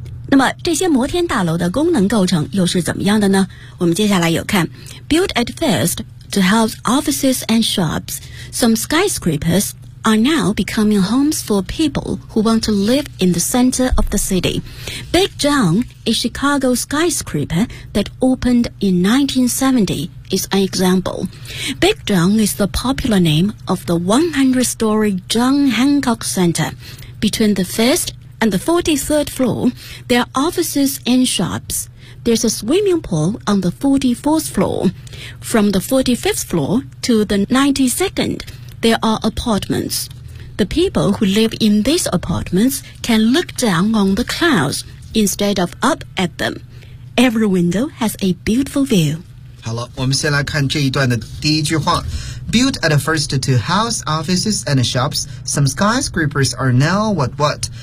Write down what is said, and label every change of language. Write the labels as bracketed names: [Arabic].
[Chinese] 那么这些摩天大楼的功能构成又是怎么样的呢？我们接下来有看 [English] Built at firstTo house offices and shops, some skyscrapers are now becoming homes for people who want to live in the center of the city. Big John, a Chicago skyscraper that opened in 1970, is an example. Big John is the popular name of the 100-story John Hancock Center. Between the first and the 43rd floor, there are offices and shops. There's a swimming pool on the 44th floor. From the 45th floor to the 92nd, there are apartments. The people who live in these apartments can look down on the clouds instead of up at them. Every window has a beautiful view. [Chinese] 好了，我们先来看这一段的第一句话。 [English] Built at first to house offices and shops, some skyscrapers are now what what?